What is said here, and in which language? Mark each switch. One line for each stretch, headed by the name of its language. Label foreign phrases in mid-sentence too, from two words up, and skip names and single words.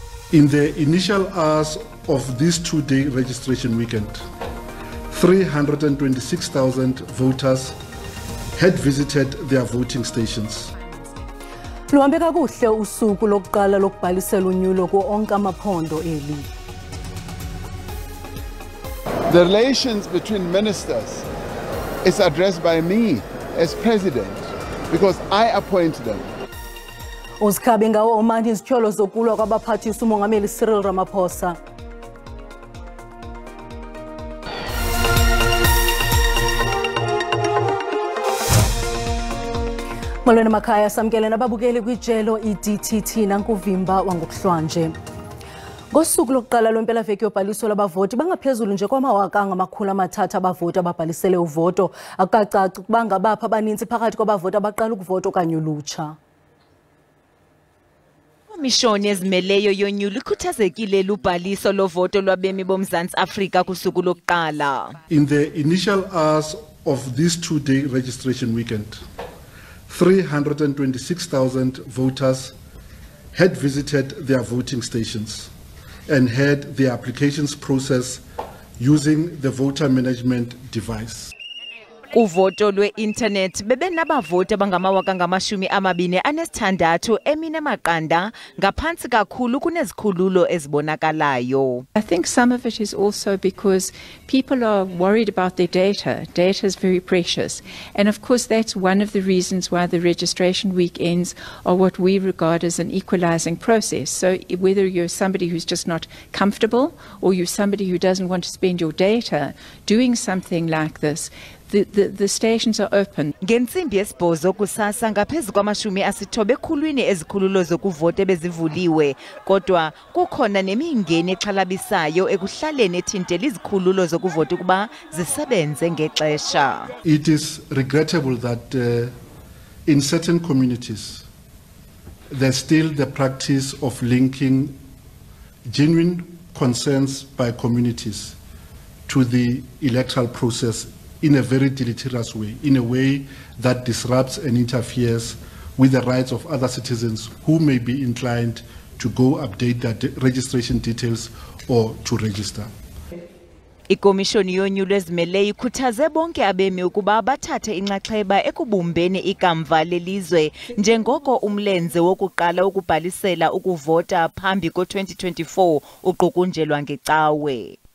English: In the initial hours of this two-day registration weekend, 326,000 voters had visited their voting stations.
Xhosa: Luhambe kakuhle usuku lokuqala lokubhalisela unyulo ku onke amaphondo eli.
English: The relations between ministers is addressed by me as president because I appoint them.
Xhosa: Uzikhabe ngawo omani izitsholo zokulwa kwabaphathisa umongameli Cyril Ramaphosa. Molweni makhaya samkele nababukeli kwijelo iDTT nankuvimba wangokuhlwanje. Ngosuku lokuqala lwempelaveki yobhaliso labavoti bangaphezulu nje kwamawaka angama-300 abavoti ababhalisele uvoto. Akucaci ukuba ngabaphi abaninzi phakathi kwabavoti abaqala ukuvota okanye ulutsha. Imishoni ezimeleyo yonyulo ikhuthazekile lubhaliso lovoto lwabemi boMzantsi Afrika kusuku lokuqala.
English: In the initial hours of this two-day registration weekend, 326,000 voters had visited their voting stations and had their applications processed using the voter management device.
Xhosa: Kuvoto lwe-internet bebenabavoti abangamawaka ngamashumi-26 emine maqanda ngaphansi kakhulu kunezikhululo ezibonakalayo.
English: I think some of it is also because people are worried about their data. Data is very precious. And of course that's one of the reasons why the registration weekends are what we regard as an equalizing process. So whether you're somebody who's just not comfortable or you're somebody who doesn't want to spend your data doing something like this, the stations are open.
Xhosa: Ngensimbi yesibhozo kusasa ngaphezulu kwama-90 ekhulwini ezikhululo zokuvota bezivuliwe, kodwa kukhona nemingeni exhalabisayo ekuhlaleni ethintela izikhululo zokuvota ukuba zisebenze ngexesha.
English: It is regrettable that in certain communities there's still the practice of linking genuine concerns by communities to the electoral process in a very deleterious way, in a way that disrupts and interferes with the rights of other citizens who may be inclined to go update their registration details or to register.
Xhosa: Ikomishoni yonyulo ezimeleyo ikhuthaze bonke abemi ukuba bathathe inxaxheba ekubumbeni ikamva lelizwe njengoko umlenze wokuqala ukubhalisela ukuvota phambi ko-2024 uqukunjelwa ngecawe.